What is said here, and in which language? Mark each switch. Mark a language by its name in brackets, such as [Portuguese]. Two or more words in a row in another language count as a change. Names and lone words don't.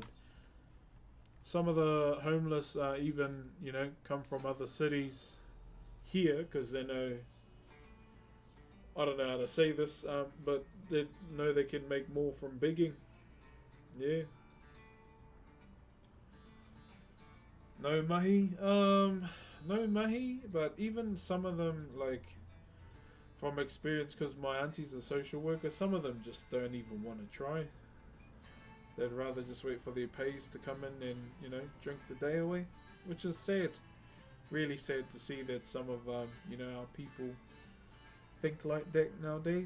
[English] Some of the homeless even, you know, come from other cities here because they know, I don't know how to say this, but they know they can make more from begging. Yeah. No mahi, no mahi, but even some of them, like, from experience, because my auntie's a social worker, some of them just don't even want to try. They'd rather just wait for their pays to come in and, you know, drink the day away, which is sad. Really sad to see that some of, you know, our people think like that nowadays.